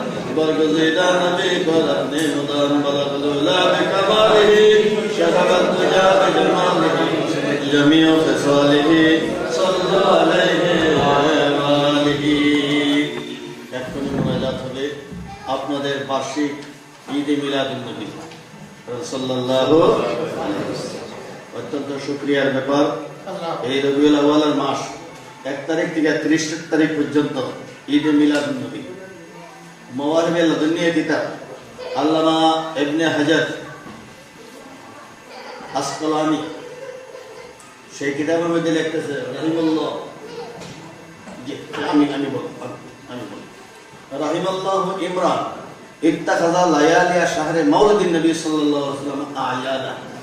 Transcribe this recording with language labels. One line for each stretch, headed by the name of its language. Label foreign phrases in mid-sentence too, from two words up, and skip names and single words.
Arabic: برگزیدہ نبی قرآن مدان بلغ العلا بکمالہ شربت دجا بجمالہ جمیع خصالہ صلی اللہ علیہ وآلہ
Bangla: এক্ষুনি মোনাজাত হবে আপনাদের বার্ষিক ঈদে মিলাদুন নবী
Arabic: صلى الله عليه وسلم.
Bangla: অত্যন্ত শুকরিয়ার ব্যাপার, এই রবিউল আউয়ালের মাস 1 তারিখ থেকে 30 তারিখ পর্যন্ত ঈদে মিলাদুন নবী মাওয়ারিবে লাদুনিয়া কিতাব আল্লামা ইবনে হাজার আসকালানি সেই কিতাবের মধ্যে লিখতেছে রাহিমাল্লাহ, আমি বলি
Arabic: رحم الله امرأ اتخذ ليالي شهر مولد النبي صلى الله عليه وسلم أعيادا.